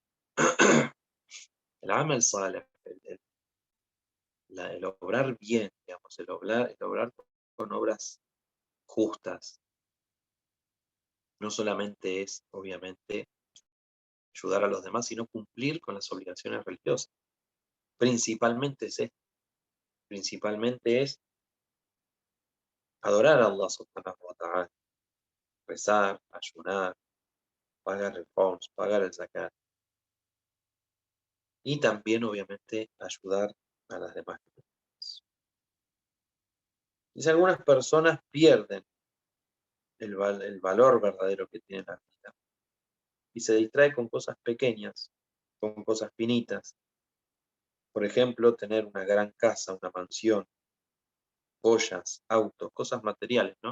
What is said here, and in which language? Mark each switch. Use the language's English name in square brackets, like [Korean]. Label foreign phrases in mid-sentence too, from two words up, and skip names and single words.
[Spanish] El [Arabic] عمل صالح, [Spanish] el obrar bien, digamos, el obrar con obras justas, no solamente es, obviamente, ayudar a los demás, sino cumplir con las obligaciones religiosas. Principalmente es esto. Principalmente es adorar a [Arabic] الله سبحانه وتعالى, [Spanish] rezar, ayunar, pagar el khums, pagar el zakat. Y también, obviamente, ayudar a las demás personas. Y si algunas personas pierden el valor verdadero que tiene la vida y se distrae con cosas pequeñas, con cosas finitas, por ejemplo, tener una gran casa, una mansión, joyas, autos, cosas materiales, ¿no?